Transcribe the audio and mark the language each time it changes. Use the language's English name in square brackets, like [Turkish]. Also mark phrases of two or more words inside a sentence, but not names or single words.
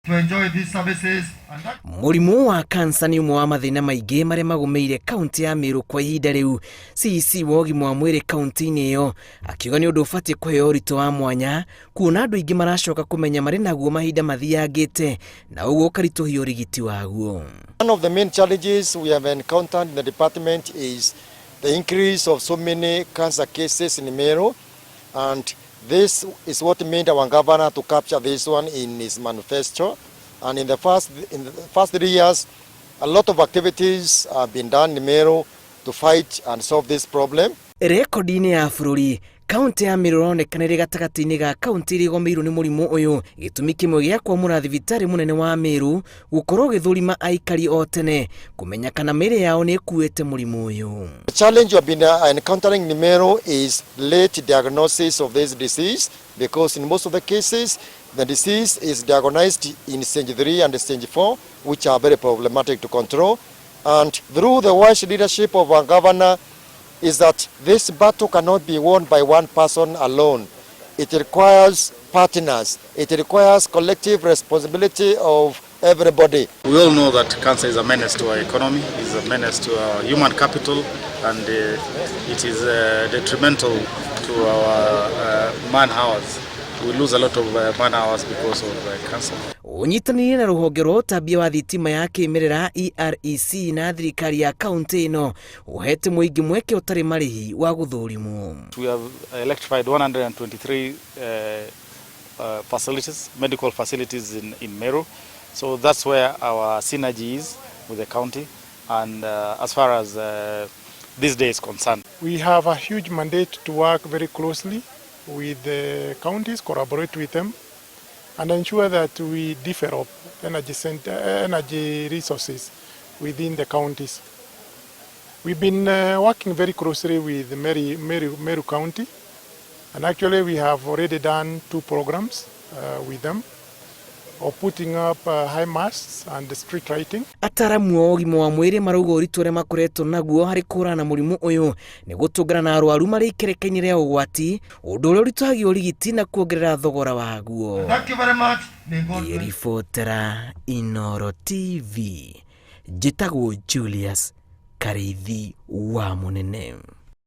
[English] to enjoy these services. [Kikuyu] Mũrimũ wa kansa nĩ ũmwe wa mathĩna maingĩ marĩa magũmĩire kaunti ya Meru kwa ihinda rĩu. CEC wa ũgima wa mwĩrĩ kaunti-inĩ ĩyo akiuga nĩ ũndũ ũbatiĩ kũheo ũritũ wa mwanya kuona andũ aingĩ maracoka kũmenya marĩ naguo mahinda mathiangĩte na ũguo ũkaritũhia ũrigiti waguo. [English] One of the main challenges we have encountered in the department is the increase of so many cancer cases in Meru, and this is what made our governor to capture this one in his manifesto. And in the first 3 years, a lot of activities have been done in Meru to fight and solve this problem. [Kikuyu] Rekodi-inĩ ya bũrũri, kaunti ya Meru ĩronekana ĩrĩ gatagatĩ-inĩ ga kaunti iria igũmĩirwo nĩ mũrimũ ũyũ. Gĩtũmi kĩmwe gĩa kwamũra thibitarĩ mũnene wa Meru gũkorwo gĩthũrima Aikari o tene kũmenya kana mĩĩrĩ yao nĩ ĩkuĩte mũrimũ ũyũ. [English] The challenge we have been encountering in Meru is late diagnosis of this disease, because in most of the cases the disease is diagnosed in stage 3 and stage 4, which are very problematic to control. And through the wise leadership of our governor is that this battle cannot be won by one person alone. It requires partners. It requires collective responsibility of everybody. We all know that cancer is a menace to our economy, is a menace to our human capital, and it is detrimental to our man hours. We lose a lot of man hours because of cancer. [Kikuyu] Ũnyitanĩire na rũhonge rwa ũtambia wa thitima ya kĩmerera EREC na thirikari ya kaunti ĩno ũhete mũingĩ mweke ũtarĩ marĩhi wa gũthũrimwo. [English] We have electrified 123 facilities, medical facilities in Meru. So that's where our synergy is with the county, and as far as this day is concerned. We have a huge mandate to work very closely with the counties, collaborate with them, and ensure that we develop energy resources within the counties. We've been working very closely with Meru County, and actually we have already done 2 programs with them of putting up high masts and street lighting. [Kikuyu] Ataramu a ũgima wa mwĩrĩ marauga ũritũ ũrĩa makoretwo naguo harĩ kũhũrana mũrimũ ũyũ nĩ gũtũngana na arwaru marĩ ikereka-inĩ rĩa ũgwati, ũndũ ũrĩa ũritũhagia ũrigiti na kuongerera thogora waguo. [English] Thank you very much. [Kikuyu] Ribotera Inooro TV, njĩtagwo Julius Karithi wa Mũnene.